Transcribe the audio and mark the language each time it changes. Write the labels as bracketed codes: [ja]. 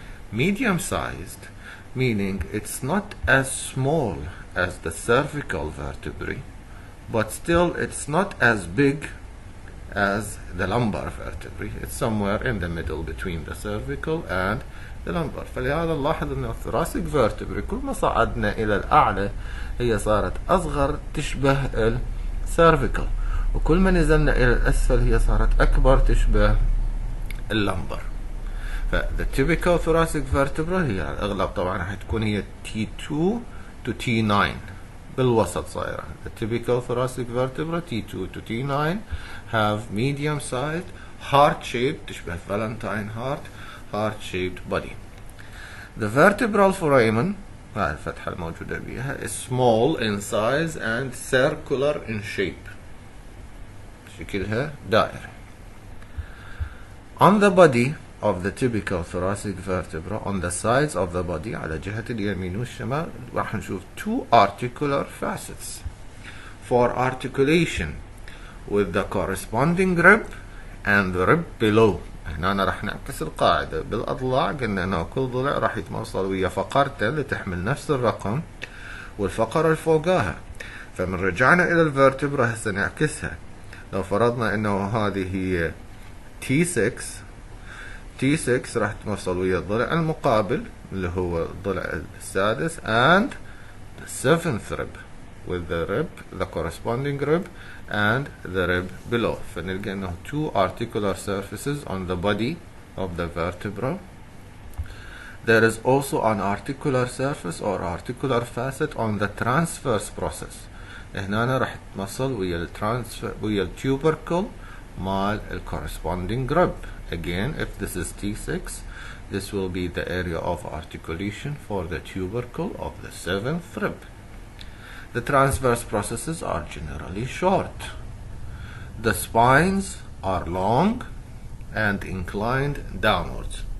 [en] Medium sized meaning it's not as small as the cervical vertebrae, but still it's not as big as the lumbar vertebrae. It's somewhere in the middle between the cervical and the lumbar. [ar] فلهذا نلاحظ أن الثوراسيك vertebrae كل ما صعدنا إلى الأعلى هي صارت أصغر تشبه السيرفيكال، وكل ما نزلنا إلى الأسفل هي صارت أكبر تشبه اللمبر. ف [en] the typical thoracic vertebra [ar] هي على الأغلب طبعا راح تكون هي T2 to T9 بالوسط صايرة. [en] The typical thoracic vertebra T2 to T9 have medium sized heart shaped [ar] تشبه [en] Valentine heart shaped body. The vertebral foramen [ar] هاي الفتحة الموجودة بها [en] is small in size and circular in shape. [ar] شكلها دائري. [en] On the body of the typical thoracic vertebra, on the sides of the body [ar] على جهة اليمين والشمال راح نشوف [en] two articular facets for articulation with the corresponding rib and the rib below. [ar] هنا راح نعكس القاعدة بالأضلاع، قلنا أنه كل ضلع راح يتموصل ويا فقرته اللي تحمل نفس الرقم والفقرة اللي فوقاها. فمن رجعنا إلى الفرتبرا هسه نعكسها. لو فرضنا أنه هذه هي T6 راح تموصل ويا الضلع المقابل اللي هو الضلع السادس [en] and the seventh rib with the rib, the corresponding rib and the rib below. [ar] فنلقى أنه [en] two articular surfaces on the body of the vertebra. There is also an articular surface or articular facet on the transverse process. [ar] هنا راح تموصل ويا الtubercle مال [en] corresponding rib. Again, if this is T6, this will be the area of articulation for the tubercle of the seventh rib. The transverse processes are generally short. The spines are long and inclined downwards.